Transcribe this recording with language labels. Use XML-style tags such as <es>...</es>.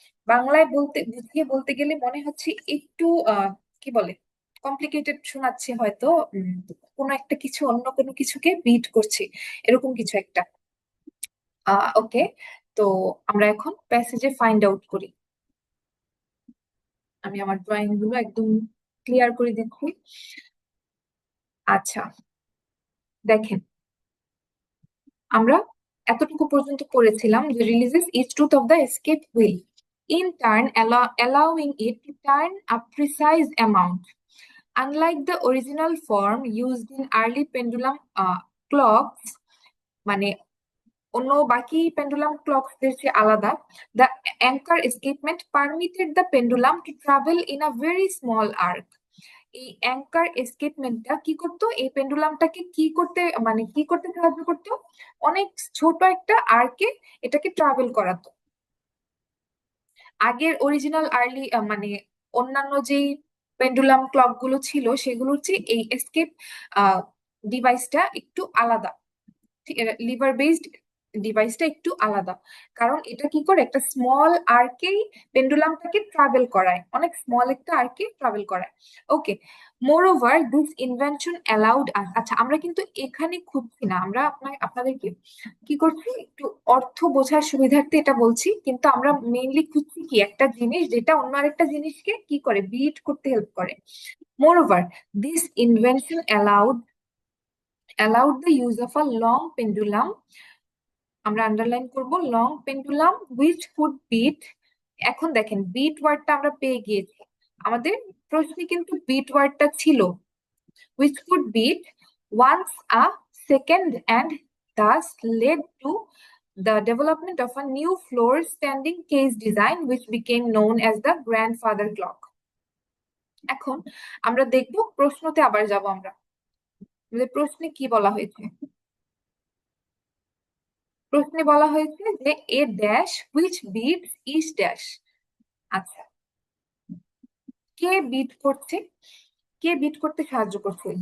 <bn>বাংলায় বলতে বুঝিয়ে বলতে গেলে মনে হচ্ছে একটু কি বলে, কমপ্লিকেটেড শোনাচ্ছে হয়তো। কোনো একটা কিছু অন্য কোনো কিছুকে বিট করছে, এরকম কিছু একটা। ওকে, তো আমরা এখন প্যাসেজে ফাইন্ড আউট করি। আমি আমার ড্রয়িং গুলো একদম ক্লিয়ার করে দিচ্ছি। আচ্ছা, দেখেন আমরা এতটুকু পর্যন্ত পড়েছিলাম যে</bn> <en>releases each tooth of the escape wheel, in turn allowing it to turn a precise amount. Unlike the original form used in early pendulum clocks,</en> <bn>মানে অন্য বাকি পেন্ডুলাম ক্লকসদের চেয়ে আলাদা,</bn> <en>the anchor escapement permitted the pendulum to travel in a very small arc.</en> <bn>এই anchor এস্কেপমেন্টটা কি করতো, এই পেন্ডুলামটাকে কি করতে মানে কি করতে সাহায্য করতো, অনেক ছোট একটা আর্কে এটাকে ট্রাভেল করাতো। আগের অরিজিনাল আর্লি মানে অন্যান্য যেই পেন্ডুলাম ক্লক গুলো ছিল সেগুলোর চেয়ে এই এস্কেপ ডিভাইসটা একটু আলাদা, লিভার বেসড ডিভাইসটা একটু আলাদা। কারণ এটা কি করে, একটা স্মল আর্কেই পেন্ডুলামটাকে ট্রাভেল করায়, অনেক স্মল একটা আর্কে ট্রাভেল করায়। ওকে,</bn> <en>moreover this invention allowed us,</en> <bn>আচ্ছা আমরা কিন্তু এখানে খুঁজছি না, আমরা আপনাদেরকে কি করছি একটু অর্থ বোঝার সুবিধার্থে এটা বলছি, কিন্তু আমরা মেইনলি খুঁজছি কি একটা জিনিস যেটা অন্য আরেকটা জিনিসকে কি করে বিট করতে হেল্প করে।</bn> <en>moreover this invention allowed the use of a long pendulum,</en> <bn>আমরা আন্ডারলাইন করব</bn> <en>Long pendulum which could beat.</en> <bn>এখন দেখেন বিট ওয়ার্ডটা আমরা পেয়ে গিয়েছি, আমাদের প্রশ্নে কিন্তু বিট ওয়ার্ডটা ছিল,</bn> <en>which could beat once a second, and thus led to the development of a new floor standing case design which became known as the grandfather clock.</en> <bn>এখন আমরা দেখব প্রশ্নতে আবার যাব আমরা, আমাদের প্রশ্নে কি বলা হয়েছে। প্রশ্নে বলা হয়েছে যে</bn> <en>A dash which beats each dash.</en> <bn>আচ্ছা, কে বিট করছে, কে বিট করতে সাহায্য করছে।</bn>